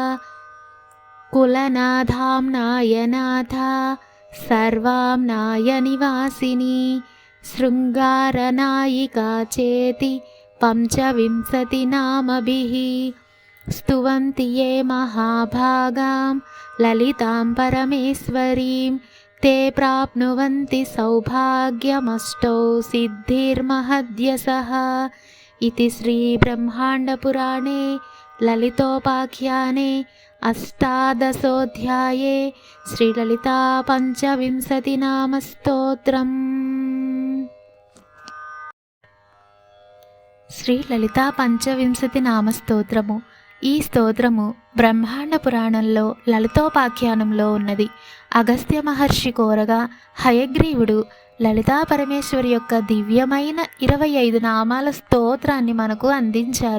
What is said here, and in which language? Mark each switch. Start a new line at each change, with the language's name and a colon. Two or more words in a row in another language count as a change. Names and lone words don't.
Sanskrit: कुलनाधाम्नायनाथा सर्वाम्नायनिवासिनी शृङ्गारनायिका चेति पञ्चविंशतिनामभिः स्तुवन्ति ये महाभागां ललितां परमेश्वरीं ते प्राप्नुवन्ति सौभाग्यमष्टौ सिद्धिर्महद्यशः। इति श्रीब्रह्माण्डपुराणे ललितोपाख्याने अष्टादशोऽध्याये श्रीललिता पञ्चविंशतिनामस्तोत्रम्।
Telugu: శ్రీలలితా పంచవింశతినామ స్తోత్రము. ఈ స్తోత్రము బ్రహ్మాండ పురాణంలో లలితోపాఖ్యానంలో ఉన్నది. అగస్త్య మహర్షి కోరగా హయగ్రీవుడు లలితా పరమేశ్వరి యొక్క దివ్యమైన 25 నామాల స్తోత్రాన్ని మనకు అందించారు.